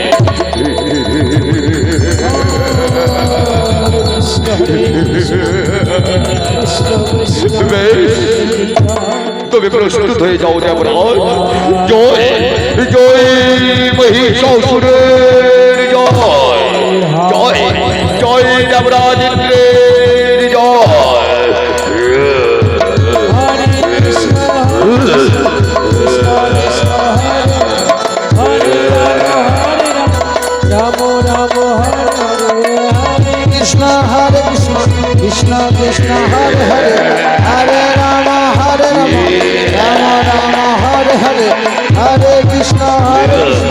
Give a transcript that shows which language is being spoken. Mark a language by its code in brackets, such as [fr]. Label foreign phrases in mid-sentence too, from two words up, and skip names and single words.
[bn] তুমি প্রস্তুত হয়ে যাও দেবরাজ। জয় জয় মহিষাসুরের জয়, জয় জয় দেবরাজ ইন্দ্রের জয়। Krishna Hare Krishna Krishna Krishna Hare Hare Hare Rama Hare Rama Rama Rama Hare Hare Hare Krishna Hare Krishna